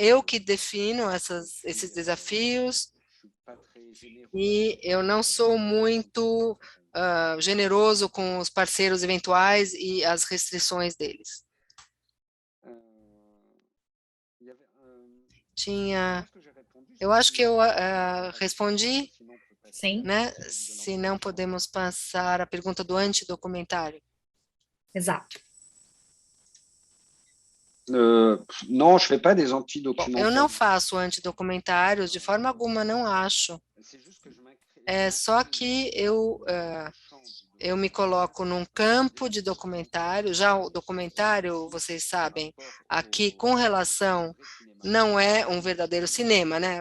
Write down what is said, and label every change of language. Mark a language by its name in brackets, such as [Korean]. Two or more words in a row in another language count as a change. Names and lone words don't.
[Portuguese] Eu que defino esses desafios e eu não sou muito generoso com os parceiros eventuais e as restrições deles. Eu acho que eu respondi, Sim, né? Se não podemos passar a pergunta do antidocumentário. exato. [French] Non, je fais pas des [Portuguese] Bom, eu [French] antidocumentaires. [Portuguese] não faço antidocumentários, de forma alguma, não acho. É só que eu me coloco num campo de documentário, já o documentário, vocês sabem, aqui com relação, não é um verdadeiro cinema, né?